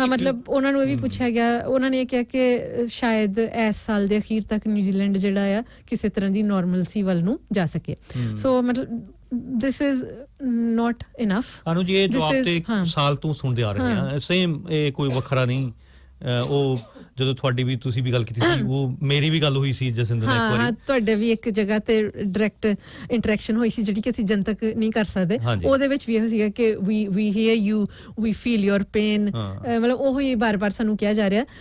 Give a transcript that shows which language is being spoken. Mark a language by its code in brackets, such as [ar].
[pa] ਹਾਂ ਮਤਲਬ ਉਹਨਾਂ ਨੂੰ ਇਹ ਵੀ ਪੁੱਛਿਆ ਗਿਆ, ਉਹਨਾਂ ਨੇ ਇਹ ਕਿਹਾ ਕਿ ਸ਼ਾਇਦ ਇਸ ਸਾਲ ਦੇ ਅਖੀਰ ਤੱਕ ਨਿਊਜ਼ੀਲੈਂਡ ਜਿਹੜਾ ਆ ਕਿਸੇ ਤਰ੍ਹਾਂ ਦੀ ਨਾਰਮਲਸੀ ਵੱਲ ਨੂੰ ਜਾ ਸਕੇ। ਸੋ ਮਤਲਬ [en] this is not enough। [pa] Anu ਜੀ ਇਹ ਜਵਾਬ ਤੇ ਸਾਲ ਤੋਂ ਸੁਣਦੇ ਆ ਰਹੇ ਹਾਂ, ਸੇਮ ਇਹ ਕੋਈ ਵੱਖਰਾ ਨਹੀਂ। ਉਹ ਜਦੋਂ ਤੁਹਾਡੀ ਵੀ ਤੁਸੀਂ ਵੀ ਗੱਲ ਕੀਤੀ ਸੀ, ਉਹ ਮੇਰੀ ਵੀ ਗੱਲ ਹੋਈ ਸੀ ਜਸਿੰਦਰ ਨਾਲ ਇੱਕ ਵਾਰੀ। ਹਾਂ ਤੁਹਾਡੇ ਵੀ ਇੱਕ ਜਗ੍ਹਾ ਤੇ ਡਾਇਰੈਕਟ ਇੰਟਰੈਕਸ਼ਨ ਹੋਈ ਸੀ ਜਿਹੜੀ ਕਿ ਅਸੀਂ ਜਨਤਕ ਨਹੀਂ ਕਰ ਸਕਦੇ। ਉਹਦੇ ਵਿੱਚ ਵੀ ਇਹ ਸੀਗਾ ਕਿ [en] we hear you, we feel your pain, [pa] ਮਤਲਬ ਉਹ ਹੀ ਬਾਰ-ਬਾਰ ਸਾਨੂੰ ਕਿਹਾ ਜਾ ਰਿਹਾ।